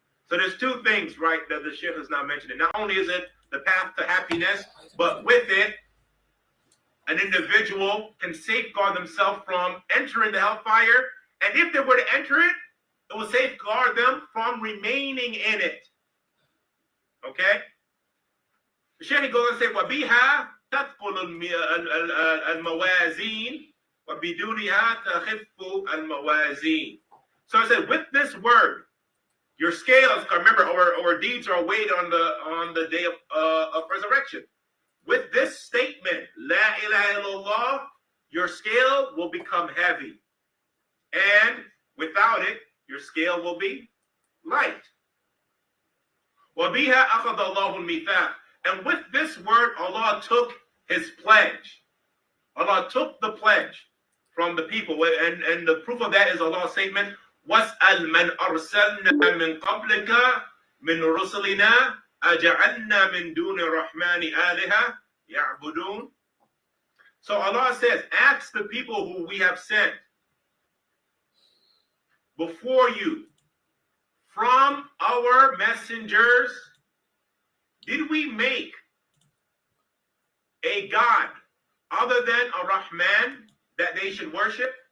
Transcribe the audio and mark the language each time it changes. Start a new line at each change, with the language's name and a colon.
English: So there's 2 things, right, that the Sheikh has now mentioned. And not only is it the path to happiness, but with it, an individual can safeguard themselves from entering the hellfire. And if they were to enter it, it will safeguard them from remaining in it. Okay? The Shaykh goes and says,
Arabic: وَبِهَا تَثْقُلُ الْمَوَازِينَ وَبِدُونِهَا تَخِفُّ الْمَوَازِينَ.
English: So I said, with this word, your scales, remember, our deeds are weighed on the day of resurrection. With this statement, La ilaha illallah, your scale will become heavy. And without it, your scale will be light.
Arabic: وَبِهَا أَخَذَ اللَّهُ الْمِيثَاقَ.
English: And with this word, Allah took his pledge. Allah took the pledge from the people. And the proof of that is Allah's statement,
Arabic: وَاسْأَلْ مَنْ أَرْسَلْنَا مِنْ قَبْلِكَ مِنْ رُسُلِنَا أَجَعَلْنَا مِنْ دُونِ الرَّحْمَنِ آلِهَةً يَعْبُدُونَ.
English: So Allah says, ask the people who we have sent before you from our messengers, did we make a God other than a Rahman that they should worship?